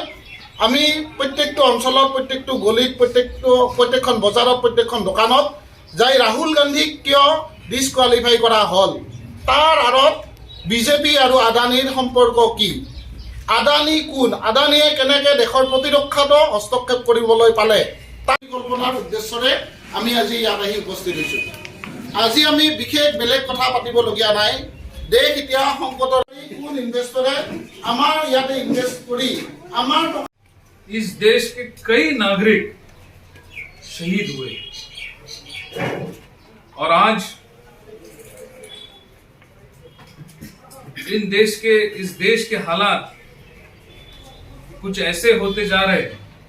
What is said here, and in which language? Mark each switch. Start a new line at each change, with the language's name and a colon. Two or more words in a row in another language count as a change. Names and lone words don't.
Assamese: আমি প্ৰত্যেকটো অঞ্চলত, প্ৰত্যেকটো গলিত, প্ৰত্যেকখন বজাৰত, প্ৰত্যেকখন দোকানত যাই ৰাহুল গান্ধীক কিয় ডিছকুৱালিফাই কৰা হ'ল, তাৰ আঁৰত বিজেপি আৰু আদানীৰ সম্পৰ্ক কি, আদানী কোন, আদানীয়ে কেনেকৈ দেশৰ প্ৰতিৰক্ষাত হস্তক্ষেপ কৰিবলৈ পালে, তাৰ কল্পনাৰ উদ্দেশ্যৰে আমি আজি ইয়াত আহি উপস্থিত হৈছোঁ। আজি আমি বিশেষ বেলেগ কথা পাতিবলগীয়া নাই। দেশ এতিয়া সংকটৰ। কোন ইনভেষ্টৰে আমাৰ ইয়াতে ইনভেষ্ট কৰি আমাৰ
Hindi: इस देश के कई नागरिक शहीद हुए और आज इस देश के हालात कुछ ऐसे होते जा रहे हैं